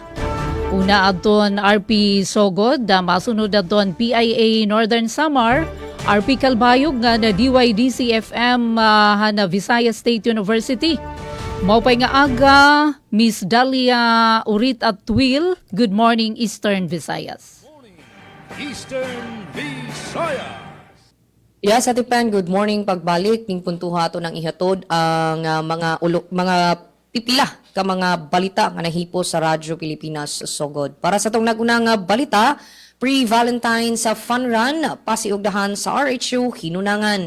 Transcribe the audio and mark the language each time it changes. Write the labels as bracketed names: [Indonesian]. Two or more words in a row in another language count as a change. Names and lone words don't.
[Waray] Una aton RP Sogod, masunod aton PIA Northern Samar, RP Calbayog nga na DYDC-FM na Visayas State University. Maupay nga aga, Miss Dalia Urit at Twill. [English] Good morning, Eastern Visayas. Eastern Visayas. Yes, Ate Pen, good morning. [Cebuano] Pagbalik, ning puntuha to ng ihatod ang mga pipila ka mga balita nga nahipo sa Radyo Pilipinas Sogod. Para sa tong nagunang balita, pre-Valentine's Fun Run, pasiugdahan sa RHU Hinunangan.